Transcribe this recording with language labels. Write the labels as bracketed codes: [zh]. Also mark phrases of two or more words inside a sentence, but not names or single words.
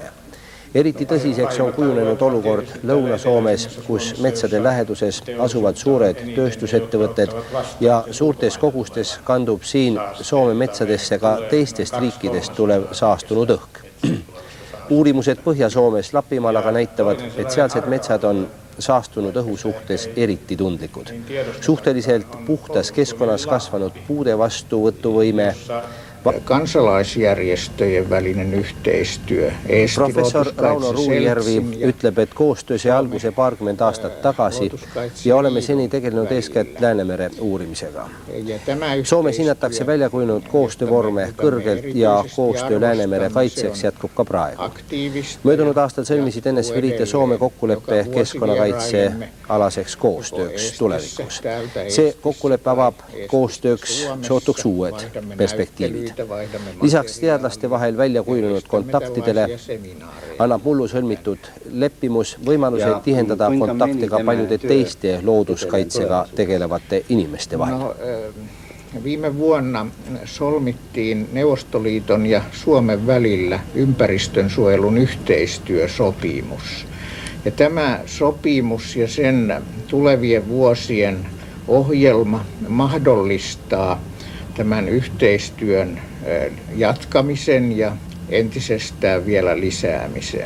[et] Eriti tõsiseks on kujunenud olukord Lõuna-Soomes, kus metsade läheduses asuvad suured tööstusettevõtted ja suurtes kogustes kandub siin Soome metsadesse ka teistest riikidest tulev saastunud õhk. Uurimused Põhja-Soomes Lapimaal aga näitavad, et sealsed metsad on saastunud õhu suhtes eriti tundlikud. Suhteliselt puhtas keskkonnas kasvanud puude vastuvõtuvõime. [fi] Kansalaisjärjestöjen välinen yhteistyö. [et] Professor Rauno Ruujärvi ütleb, et koostöö sai alguse paarkümmend aastat tagasi ja oleme seni tegelenud eeskätt Läänemere uurimisega. Soomes hinnatakse välja kujunenud koostöövorme kõrgelt ja koostöö Läänemere kaitseks jätkub ka praegu. Möödunud aastal sõlmisid NSV Liit ja Soome kokkuleppe keskkonnakaitse alaseks koostööks tulevikus. See kokkuleppe avab koostööks sootuks uued perspektiivid. Lisaks teadlaste vahel välja kujunenud kontaktidele annab mullu sõlmitud leppimus võimaluse tihendada kontakte ka paljude teiste looduskaitsega tegelevate inimeste vahel. [fi] Viime vuonna solmittiin Neuvostoliiton ja Suomen välillä ympäristönsuojelun yhteistyösopimus. Ja tämä sopimus ja sen tulevien vuosien ohjelma mahdollistaa tämän yhteistyön jatkamisen ja entisestään vielä lisäämisen.